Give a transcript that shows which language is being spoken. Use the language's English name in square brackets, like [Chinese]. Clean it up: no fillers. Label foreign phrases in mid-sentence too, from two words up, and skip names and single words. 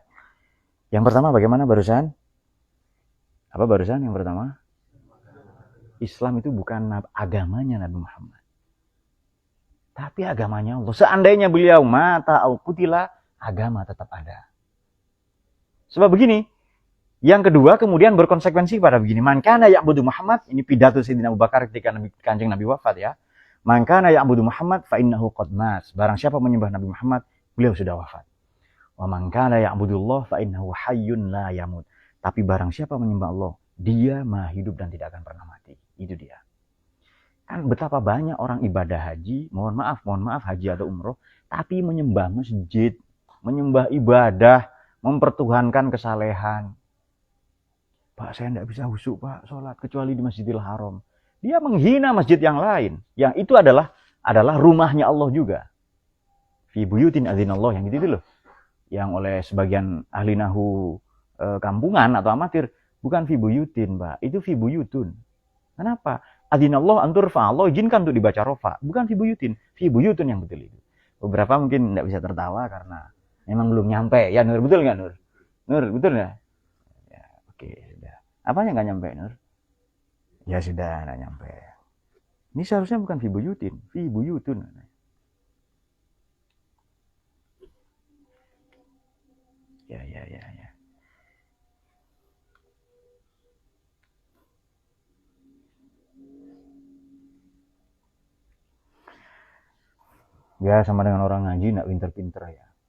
[Indonesian] Yang pertama bagaimana barusan? Apa barusan yang pertama? Islam itu bukan agamanya Nabi Muhammad. Tapi agamanya Allah. Seandainya beliau [Arabic] مات أو قتل, [Indonesian] agama tetap ada. Sebab begini, yang kedua kemudian berkonsekuensi pada begini. [Arabic] من كان يعبد محمدا, [Indonesian] ini pidato Sayyidina Abu Bakar ketika Kanjeng Nabi wafat ya. [Arabic] من كان يعبد محمدا فإنه قد مات. [Indonesian] Barang siapa menyembah Nabi Muhammad, beliau sudah wafat. [Arabic] ومن كان يعبد الله فإنه حي لا يموت. [Indonesian] Tapi barang siapa menyembah Allah, dia maha hidup dan tidak akan pernah mati. Itu dia. Kan betapa banyak orang ibadah haji, mohon maaf haji atau umroh, tapi menyembah masjid, menyembah ibadah, mempertuhankan kesalehan. Pak, saya tidak bisa khusyuk, Pak, sholat kecuali di Masjidil Haram. Dia menghina masjid yang lain, yang itu adalah rumahnya Allah juga. [Arabic] في بيوت أذن الله, [Indonesian] yang gitu loh. Yang oleh sebagian ahli nahu kampungan atau amatir, bukan [Arabic] في بيوت, [Indonesian] Pak, itu [Arabic] في بيوت. Kenapa? أذن الله أن ترفع, [Indonesian] Allah izinkan untuk dibaca rofa, bukan [Arabic] في بيوت [Indonesian] yang betul itu. Beberapa mungkin tidak bisa tertawa karena memang belum nyampe. Ya Nur, betul nggak Nur? Nur, betul nggak? Ya, oke, sudah. Apanya nggak nyampe, Nur? Ya sudah, nggak nyampe. Ini seharusnya bukan [Arabic] في بيوت، في بيوت. [Indonesian] Ya, ya, ya, ya. Ya sama dengan orang ngaji nggak pinter-pinter ya.